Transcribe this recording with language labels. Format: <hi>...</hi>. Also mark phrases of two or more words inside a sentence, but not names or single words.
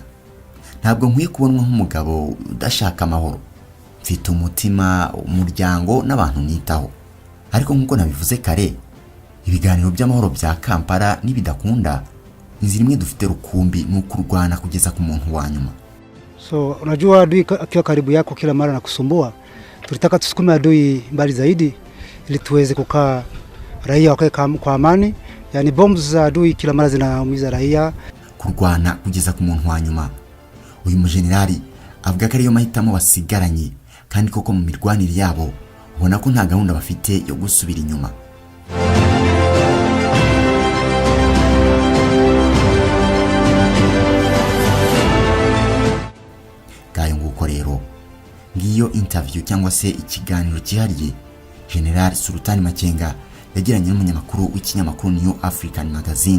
<rw>Ntabwo nkwiye kubonwa nk'umugabo udashaka amahoro. Mfite umutima, umuryango n'abantu nitaho. Ariko nk'uko nabivuze kare, ibiganiro by'amahoro bya Kampala nibidakunda, inzira imwe dufite rukumbi ni ukurwana kugeza ku muntu wa nyuma.</rw> <sw>So unajua adui akiwa karibu yako kila mara na kusumbua, tulitaka tusukume adui mbali zaidi ili tuweze kukaa raia wakae kwa amani. Yani bomu za adui kila mara zinaumiza raia.</sw> <rw>Kurwana kugeza ku muntu wa nyuma. Uyu mujenerali avuga ko ariyo mahitamo basigaranye, kandi koko mu mirwanire yabo ubona ko nta gahunda bafite yo gusubira inyuma. Nguko rero ngiyo interview cyangwa se ikiganiro cyihariye General Sultan Makenga yagiranye n'umunyamakuru w'ikinyamakuru New African Magazine.</rw>